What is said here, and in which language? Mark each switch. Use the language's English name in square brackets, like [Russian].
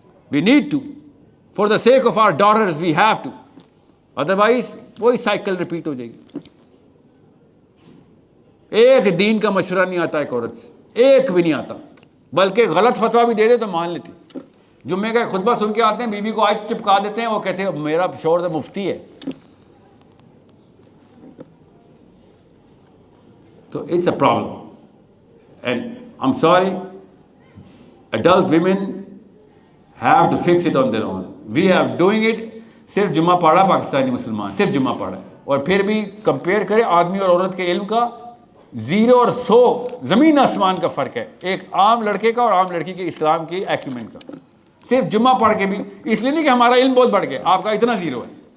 [English] we need to, for the sake of our daughters we have to, otherwise [Urdu] وہی cycle repeat ہو جائے گی. ایک دین کا مشورہ نہیں آتا ایک عورت سے, ایک بھی نہیں آتا, بلکہ غلط فتویٰ بھی دے دے تو مان لیتی. جمعے کا خطبہ سن کے آتے ہیں, بیوی کو آج چپکا دیتے ہیں, وہ کہتے ہیں میرا شوہر تو مفتی ہے. [English] تو it's a problem, and I am sorry, adult women have to fix it on their own. We are doing it. [Urdu] صرف جمعہ پڑھا پاکستانی مسلمان, صرف جمعہ پڑھا ہے, اور پھر بھی کمپیئر کرے آدمی اور عورت کے علم کا 0 اور 100 زمین آسمان کا فرق ہے. ایک عام لڑکے کا اور عام لڑکی کے اسلام کی ایکومنٹ کا. صرف جمعہ پڑھ کے بھی, اس لیے نہیں کہ ہمارا علم بہت بڑھ گیا, آپ کا اتنا 0 ہے.